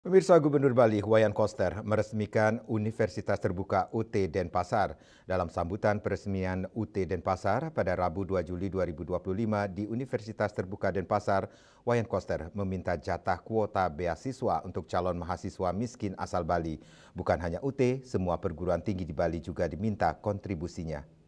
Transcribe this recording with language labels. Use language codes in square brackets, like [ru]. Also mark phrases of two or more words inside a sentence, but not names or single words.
[id] Pemirsa, Gubernur Bali Wayan Koster meresmikan Universitas Terbuka UT Denpasar. Dalam sambutan peresmian UT Denpasar pada Rabu 2 Juli 2025 di Universitas Terbuka Denpasar, Wayan Koster meminta jatah kuota beasiswa untuk calon mahasiswa miskin asal Bali. Bukan hanya UT, semua perguruan tinggi di Bali juga diminta kontribusinya.